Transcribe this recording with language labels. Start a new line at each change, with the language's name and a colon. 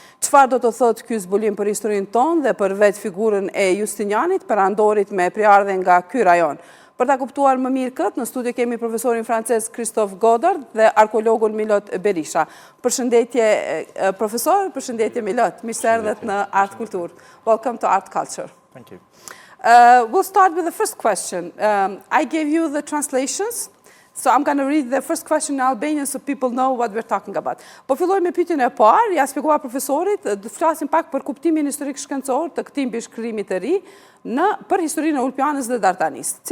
Albanian: Çfarë do të thotë ky zbulim për historinë tonë dhe për vetë figurën e Justinianit, perandorit me priardhje nga ky rajon? Për ta kuptuar më mirë këtë, në studio kemi profesorin francez Christophe Godard dhe arkeologun Milot Berisha. Përshëndetje profesor, përshëndetje Milot, mirë se erdhët në 𝐼𝐸.
English: Welcome to 𝐼𝐸. Thank you. We'll start with the first question. I gave you the translations, so I'm going to read the first question in Albanian so people know what we're talking about.
Albanian: Po filloj me pyetjen e parë, ja shpjegova profesorit, do të flasim pak për kuptimin historik shkencor të këtij mbishkrimi të ri për historinë e Ulpianës dhe Dardanisë.